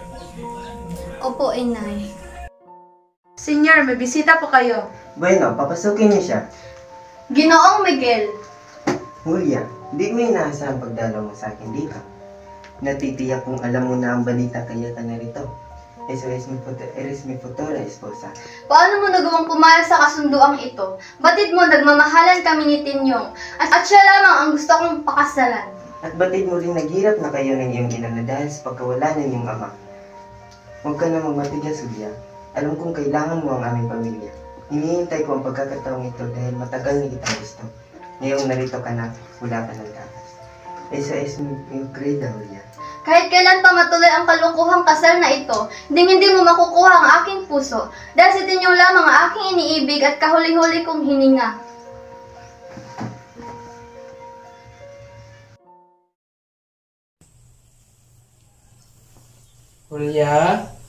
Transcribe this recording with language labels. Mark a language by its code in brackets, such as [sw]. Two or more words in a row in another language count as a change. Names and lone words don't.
[tl] Opo, inay. Senyor, may bisita po kayo. Bueno, papasukin niyo siya. Ginoong Miguel. Julia, di mo inaasahan pagdalaw mo sa akin dito. Natitiyak kung alam mo na ang balita kaya ka narito. [es] Eres mi futura esposa. [tl] Paano mo nagawang pumayag sa kasunduang ito? Batid mo nagmamahalan kami ni Tinyong at siya lamang ang gusto kong pakasalan. At batid mo rin naghirap na kayo ng iyong ina na dahil sa pagkawala ng iyong ama. Huwag ka na magmatigas, Julia. Alam kong kailangan mo ang aming pamilya. Hinihintay ko ang pagkakataong ito dahil matagal na kitang gusto. Ngayong narito ka na, wala ka ng takas. [es] Esa es mi credo, Julia. [tl] Kahit kailan pa matuloy ang kalukuhang kasal na ito, hindi mo makukuha ang aking puso dahil sa Tinyong lamang ang aking iniibig at kahuli-huli kong hininga. Julia?